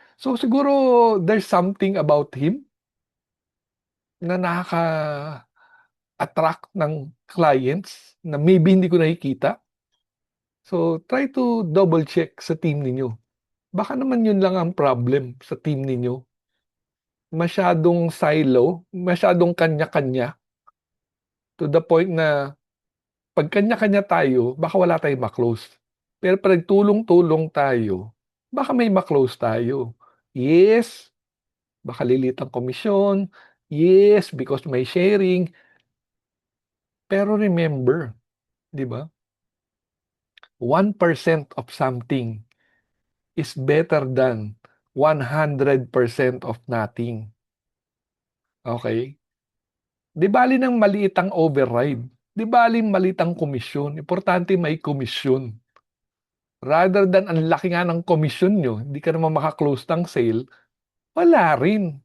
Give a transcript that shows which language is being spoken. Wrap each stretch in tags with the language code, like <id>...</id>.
<tl>So, siguro</tl> <en>there's something about him</en> <tl>na nakaka-attract ng clients na maybe hindi ko nakikita.</tl> <en>So, try to double check</en> <tl>sa team ninyo. Baka naman yun lang ang problem sa team ninyo. Masyadong silo, masyadong kanya-kanya</tl> <en>to the point</en> <tl>na 'pag kanya-kanya tayo, baka wala tayong ma-close. Pero 'pag nagtulong-tulong tayo, baka may ma-close tayo. Yes, baka lilit ang komisyon.</tl> <en>Yes, because</en> <tl>may sharing. Pero remember, 'di ba,</tl> <en>1% of something is better than 100% of nothing, okey?</en> <tl>'Di bale ng maliit ang override, 'di bale maliit ang komisyon, importante may komisyon.</tl> <en>Rather than</en> <tl>ang laki nga ng komisyon niyo, hindi ka naman maka-close ng sale, wala rin.</tl>